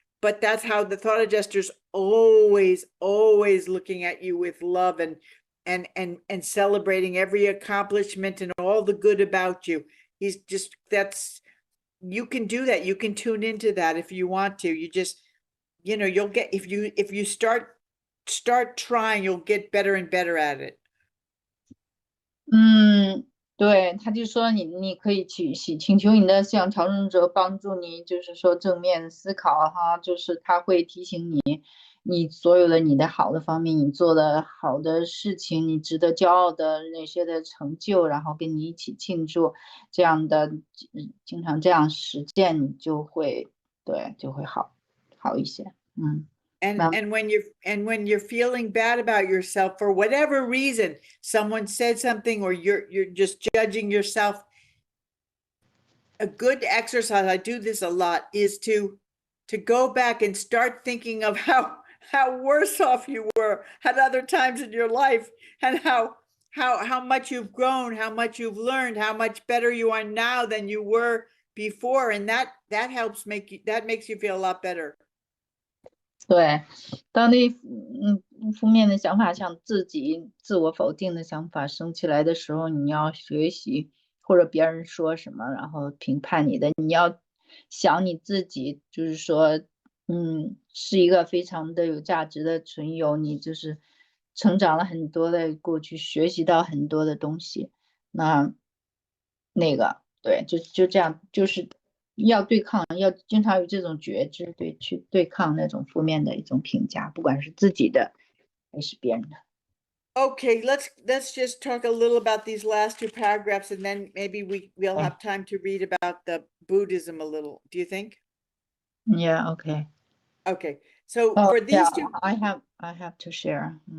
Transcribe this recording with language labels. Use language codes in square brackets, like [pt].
[en] But that's how the thought adjuster's always looking at you with love and celebrating every accomplishment and all the good about you. He's just, you can do that. You can tune into that if you want to. You just, you'll get, if you start start trying, you'll get better and better at it. [zh] 对，他就说你可以请求你的向调整者帮助你，就是说正面思考哈，就是他会提醒你所有的你的好的方面，你做的好的事情，你值得骄傲的那些的成就，然后跟你一起庆祝，这样的经常这样实践，你就会好一些。 [en] And when you're feeling bad about yourself for whatever reason, someone said something or you're just judging yourself, a good exercise, I do this a lot, is to go back and start thinking of how worse off you were at other times in your life, and how much you've grown, how much you've learned, how much better you are now than you were before, and that makes you feel a lot better. [zh] 对，当那负面的想法像自我否定的想法升起来的时候，你要学习或者别人说什么，然后评判你的，你要想你自己，就是说，是一个非常的有价值的存有，你就是成长了很多的过去，学习到很多的东西，那个对，就这样，就是要对抗，要经常有这种觉知，对，去对抗那种负面的一种评价，不管是自己的还是别人的。 [en] Okay, let's just talk a little about these last two paragraphs, and then maybe we'll have time to read about the Buddhism a little. Do you think? Yeah, okay. Okay, so for these two, I have to share.